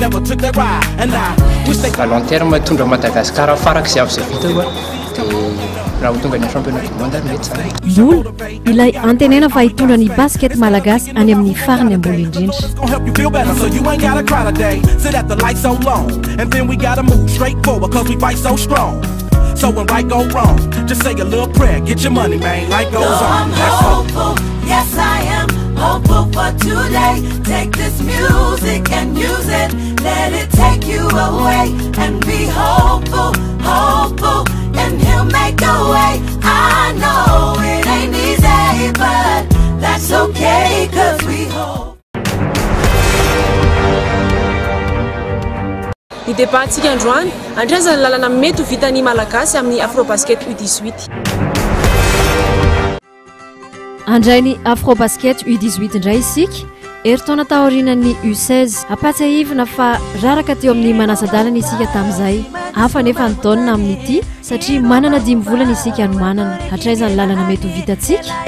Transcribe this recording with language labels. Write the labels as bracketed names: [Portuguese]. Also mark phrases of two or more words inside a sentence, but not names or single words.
[French] à long terme [Malagasy] tondra Madagascar faraka izay avy izay vita koa dia raha ho tonga ny [French] championnat du monde [Malagasy] mety zany. Bola ilay antenena fa hitondra ny basket malagasy any amin'ny farany ambony indrindra. [English] So when right go wrong, just say a little prayer, get your money, man, life goes on. I'm hopeful, yes I am hopeful for today. Take this music and use it, let it take you away. And be hopeful, hopeful, and he'll make a way. I know it ain't easy, but that's okay, cause we hope. [Malagasy] Ny débat-ntsika androany andraisana ny lalana mety ho vitany malagasy amin'ny Afrobasket U18. Andray ny Afrobasket U18 indray isika eritaona tahorinan'ny U16 apatsahivina fa raraka teo amin'ny manasadalana isika tamin'izay hafa nefa ny taonina amin'ity satria manana 10 volana isika no manana hatraizany lalana mety ho vitantsika.